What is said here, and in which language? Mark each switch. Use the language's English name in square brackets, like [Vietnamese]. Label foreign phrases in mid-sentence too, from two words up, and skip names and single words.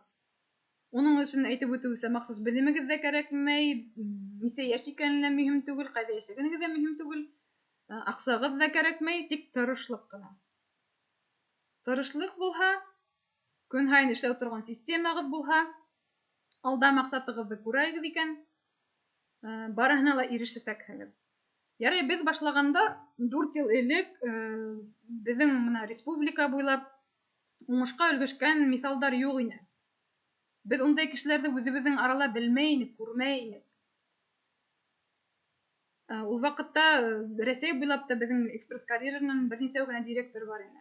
[Bashkir] Уның өсөн әйтеп үтеүсә, махсус белемегеҙ ҙә кәрәкмәй, нисә йәш икәне лә мөһим түгел, ҡайҙа йәшәгәнегеҙ ҙә мөһим түгел, аҡсағыҙ ҙа кәрәкмәй, тик тырышлыҡ ҡына. Тырышлыҡ булһа, көн һайын эшләү торған системағыҙ булһа, алда маҡсатығыҙҙы күрәгеҙ икән, барыһына ла ирешәсәкһегеҙ. [Tatar] Ярый, без башлаганда 4 ел элек безнең менә республика буйлап уңышка өлгешкән мисалдар юк иде. Без ундай кешеләрне үзебезнең арала белмәй идек, күрмәй идек. Ул вакытта Рәсәй буйлап та безнең экспресс-карьерның берничә генә директор бар иде.